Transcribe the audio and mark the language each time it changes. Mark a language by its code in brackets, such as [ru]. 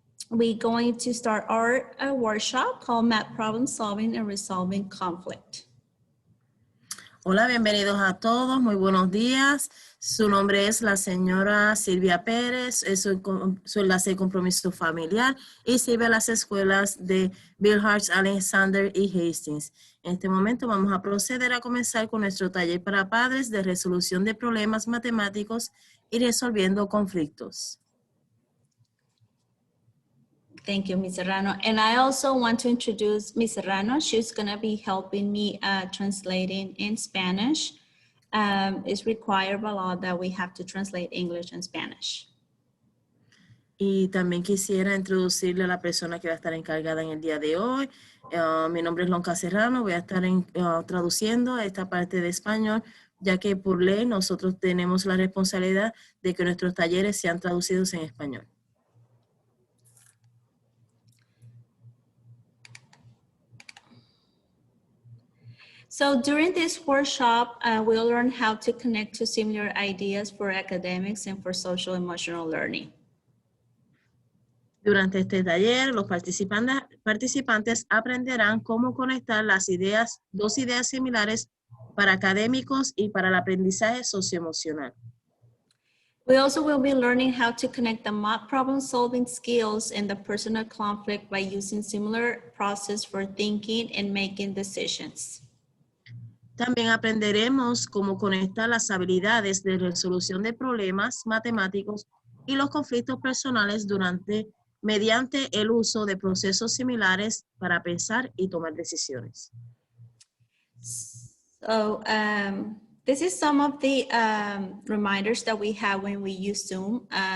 [en] We're going to start our workshop called Math Problem Solving and Resolving Conflict. [es] Hola, bienvenidos a todos. Muy buenos días. Su nombre es la señora Silvia Pérez. Es su enlace de compromiso familiar y sirve a las escuelas de Bilhartz, Alexander y Hastings. En este momento vamos a proceder a comenzar con nuestro taller para padres de resolución de problemas matemáticos y resolviendo conflictos. [en] Thank you, Ms. Serrano. And I also want to introduce Ms. Serrano. She's going to be helping me translating in Spanish. It's required by law that we have to translate English and Spanish. [es] Y también quisiera introducirle a la persona que va a estar encargada en el día de hoy. Mi nombre es Lonca Serrano. Voy a estar traduciendo esta parte de español, ya que por ley nosotros tenemos la responsabilidad de que nuestros talleres sean traducidos en español. [en] So during this workshop, we'll learn how to connect to similar ideas for academics and for social emotional learning. [es] Durante este taller, los participantes aprenderán cómo conectar dos ideas similares para académicos y para el aprendizaje socioemocional. [en] We also will be learning how to connect the math problem solving skills and the personal conflict by using similar process for thinking and making decisions. [es] También aprenderemos cómo conectar las habilidades de resolución de problemas matemáticos y los conflictos personales mediante el uso de procesos similares para pensar y tomar decisiones. [en] So this is some of the reminders that we have when we use Zoom.